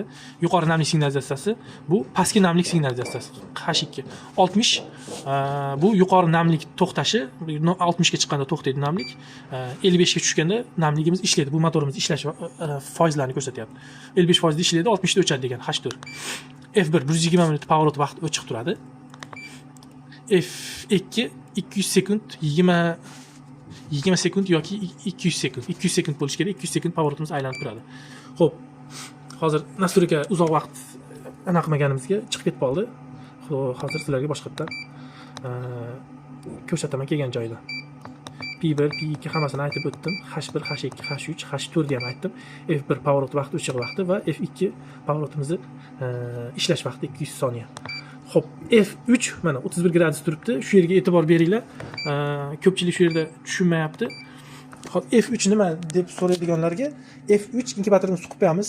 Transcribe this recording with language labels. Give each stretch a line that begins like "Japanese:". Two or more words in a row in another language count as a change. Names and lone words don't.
Uzbek: Yuqori namlik signalizatsiyasi bu pastki namlik signalizatsiyasi. H2 60 bu yuqori namlik to'xtashi, 60 ga chiqqanda to'xtaydi namlik. 55 ga tushganda namligimiz ishlaydi. Bu motorimiz ishlash foizlarini ko'rsatyapti. 55% da ishlaydi, 60 da o'chadi degan H4. F1 120 minut
English: power out
Uzbek: vaqti o'chiq turadi. F2 200 sekund 20 sekund yoki 200 sekund. 200 sekund bo'lishi kerak. 200 sekund
English: power outimiz
Uzbek: aylanib turadi. Xo'p. Hozir nastroyka uzoq vaqt anaqa qilmaganimizga chiqib ketib qoldi. Xo'p, hozir sizlarga boshqatdan ko'rsataman kelgan joyida. P1, P2 hammasini aytib o'tdim. H1, H2, H3, H4 ham aytdim. F1
English: power out
Uzbek: vaqti o'chiq vaqti va F2
English: power outimizni
Uzbek: ishlash vaqti 200 soniya. Xo'p, F3 mana 31 gradus turibdi. Shu yerga e'tibor beringlar. Ko'pchilik shu yerda tushunmayapti. Xo'p, F3 nima deb so'raydiganlarga F3 inkubatorimizni suqib qo'yamiz.